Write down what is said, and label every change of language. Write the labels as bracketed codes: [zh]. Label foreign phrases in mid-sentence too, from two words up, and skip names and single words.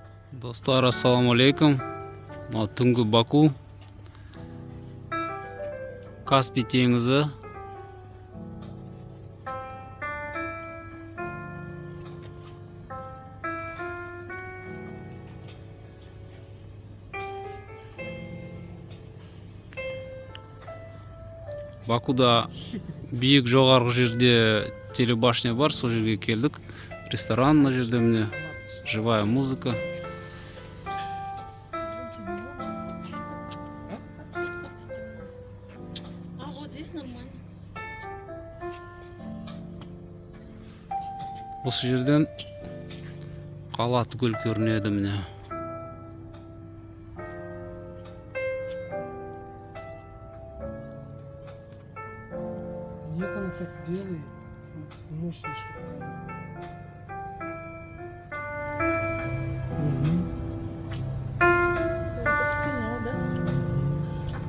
[uz] Dostlar assalomu alaykum. Tungi Baku Kaspiy dengizi. [kk] Бакуда биік жоғарғы жерде телебашня бар, сол жерге келдік. Ресторан мына жерде, міне [ru] живая музыка. А вот здесь нормально. [kk] Осы жерден қала түгел көрінеді, міне. [ru] Нет, она так делает. Мощная штука. Это в кино, да?